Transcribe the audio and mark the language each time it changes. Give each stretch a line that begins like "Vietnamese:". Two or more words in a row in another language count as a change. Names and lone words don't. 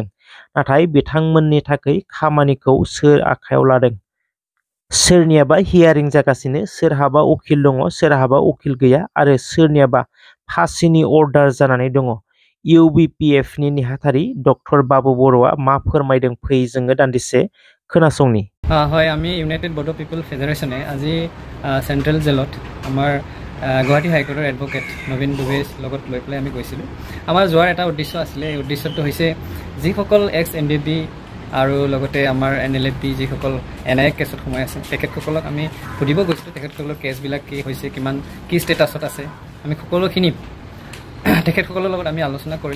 Bodo: नाथाय बिथांमोननि थाखाय खामानिखौ सोर आखायाव लादों? सोरनियाबा हियारिं जागासिनो, सोरहाबा उकिल दङ, सोरहाबा उकिल गैया आरो सोरनियाबा फासिनि अर्डार जानानै दङ। इउबिपिएफनि नेहाथारि डक्टर बाबु बर'आ मा फोरमायदों फै जोङो दान्दिसे खोनासंनि।
Assamese: হয়, আমি ইউনাইটেড বড়ো পিপল ফেডাৰেশ্যনে আজি চেণ্ট্ৰেল জেলত আমাৰ গুৱাহাটী হাইকোৰ্টৰ এডভকেট নবীন দুবেৰ লগত লৈ পেলাই আমি গৈছিলোঁ। আমাৰ যোৱাৰ এটা উদ্দেশ্য আছিলে। এই উদ্দেশ্যটো হৈছে যিসকল এক্স এনডিপি আৰু লগতে আমাৰ NLFP যিসকল NIA কেছত সোমাই আছে তেখেতসকলক আমি সুধিব গৈছিলোঁ, তেখেতসকলৰ কেছবিলাক কি হৈছে, কিমান কি ষ্টেটাছত আছে, আমি সকলোখিনি তেখেতসকলৰ লগত আমি আলোচনা কৰিলোঁ।